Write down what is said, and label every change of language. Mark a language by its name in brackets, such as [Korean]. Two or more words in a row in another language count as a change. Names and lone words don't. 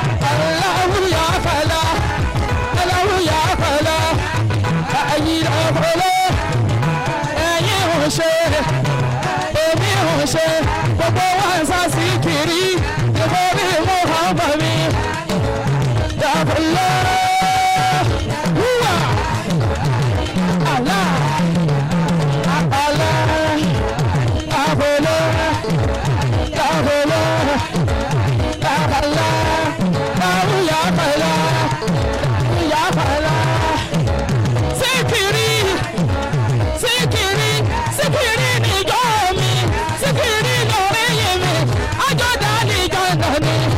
[Arabic] Allahu ya Allah, Allahu ya Allah. [Yoruba] Ìlà wọlé. Ẹ̀yin ò ṣe, èmi ò ṣe, gbogbo wa ń sá sí kiri, nítorí Muhammad mi. [Arabic] Ya Allah, Húwà. Allah. Allah. [Yoruba] Dàbọ̀lọ́. Dàbọ̀lọ́. Dàbọ̀lọ́. Dàbọ̀lọ́. Síkìrì, síkìrì, síkìrì níjọ́ mi, síkìrì lórí mi, àjọ̀dá níjọ́ náà ni.